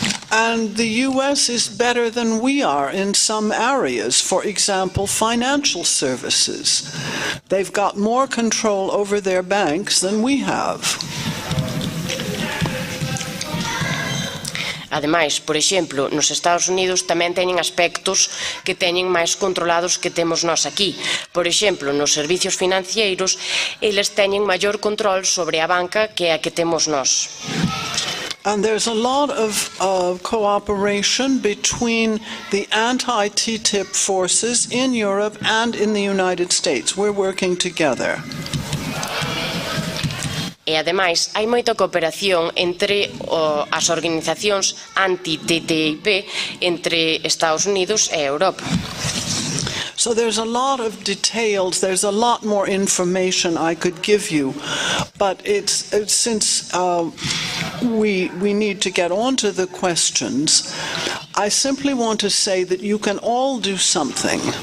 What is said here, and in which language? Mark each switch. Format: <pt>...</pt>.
<en>And the US is better than we are in some areas, for example, financial services. They've got more control over their banks than we have.</en> <gl>Ademais, por exemplo, nos Estados Unidos tamén teñen aspectos que teñen máis controlados que temos nós aquí. Por exemplo, nos servicios financeiros, eles teñen maior control sobre a banca que a que temos nós.</gl> <en>And there's a lot of cooperation between the anti-TTIP forces in Europe and in the United States. We're working together.</en> <gl>E, ademais, hai moita cooperación entre as organizacións anti-TTIP entre Estados Unidos e Europa.</gl> <en>So there's a lot of details, there's a lot more information I could give you, but since we need to get on to the questions, I simply want to say that you can all do something.</en>